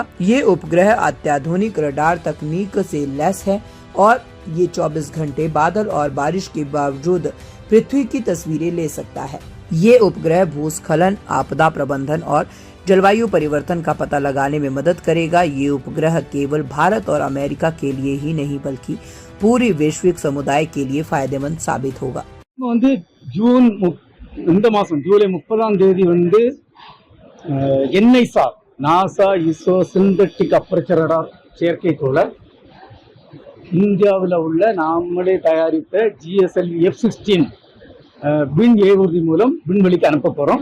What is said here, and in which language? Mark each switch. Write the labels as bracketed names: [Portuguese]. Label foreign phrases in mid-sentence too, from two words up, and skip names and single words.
[Hindi] ये उपग्रह अत्याधुनिक रडार तकनीक से लैस है और ये 24 घंटे बादल और बारिश के बावजूद पृथ्वी की तस्वीरें ले सकता है। ये उपग्रह भूस्खलन, आपदा प्रबंधन और जलवायु परिवर्तन का पता लगाने में मदद करेगा। ये उपग्रह केवल भारत और अमेरिका के लिए ही नहीं बल्कि पूरी वैश्विक समुदाय के लिए फायदेमंद साबित होगा। [Tamil] ஜூலை 30 NISAR நாசா இஸ்ரோ [English] synthetic aperture radar [Tamil] செயற்கைக்கோளை இந்தியாவில் உள்ள நாமளே தயாரித்த GSLV F-16 விண் ஏவுறுதி மூலம் விண்வெளிக்கு அனுப்ப போகிறோம்.